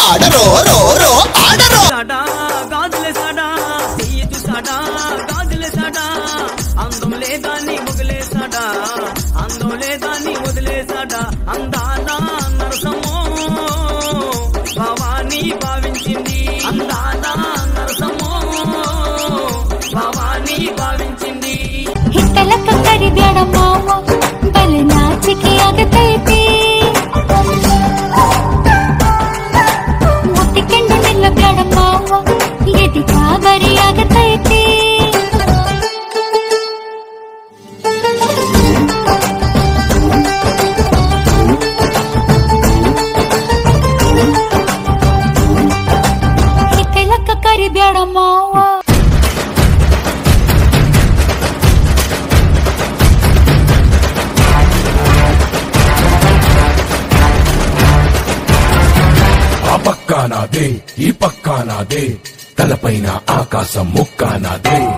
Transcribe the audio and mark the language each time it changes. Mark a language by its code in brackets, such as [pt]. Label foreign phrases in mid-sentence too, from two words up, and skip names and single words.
[te] అందాల నరసమో భవానీ భావించింది [kn] ಹಿತ್ತಲಕ್ಕ ಕರಿಬೇಡ ಮಾವ ಬಲೆ ನಾಚಿಕೆ ಆಗತೈತಿ ಮುಟ್ಟಿಕೊಂಡು ನಿಲ್ಲಬೇಡ ಮಾವ ಎದಿ ಕಾಬರಿ ಆಗತೈತಿ ಹಿತ್ತಲಕ್ಕ ಕರಿಬೇಡ ಮಾವ. [te] నాదే ఈ పక్కా నాదే తలపైన ఆకాశం ముక్కా నాదే.